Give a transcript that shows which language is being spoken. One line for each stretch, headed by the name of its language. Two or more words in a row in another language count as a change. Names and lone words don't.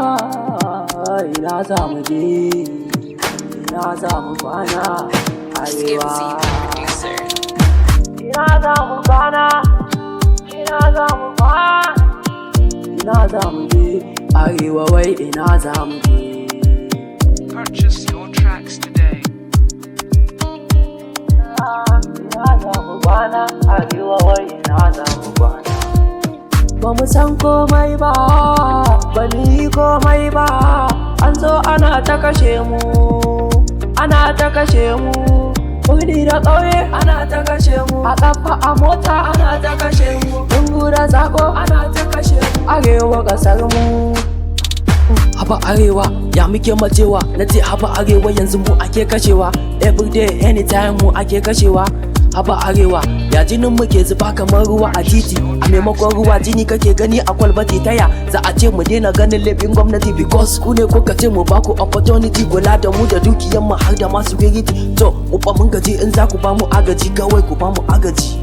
Hausa: Ah, ina za mu je? Ina za mu kwana? Arewa. Skimzy,
English: the producer.
Hausa: Ina za mu kwana? Ina za mu kwana? Ina za mu je? Arewa wai ina za mu je?
English: Purchase your tracks today.
Hausa: Ina za mu kwana? Arewa wai ina za mu kwana? Ba mu san komai ba, ba mu yi komai ba. An zo ana ta kashe mu, ana ta kashe mu. Birni da ƙauye ana ta kashe mu. A ƙafa, a mota ana ta kashe mu. Lungu da saƙo ana ta kashe mu. Arewa ƙasar mu. Haba Arewa, ya muke matewa? Na ce haba Arewa, yanzu mu ake kashewa.
English: Every day, anytime
Hausa: mu ake kashewa. Haba Arewa, ya jinin mu ke zuba kamar ruwa a titi. A maimakon ruwa jini kake gani a kwalbati, ta ya za a ce mu daina ganin laifin gwamnati? Because ku ne kuka ce mu ba ku opportunity, kula da mu da dukiyan mu har da ma security. To, mu fa mun gaji, in za ku ba mu agaji, kawai ku ba mu agaji.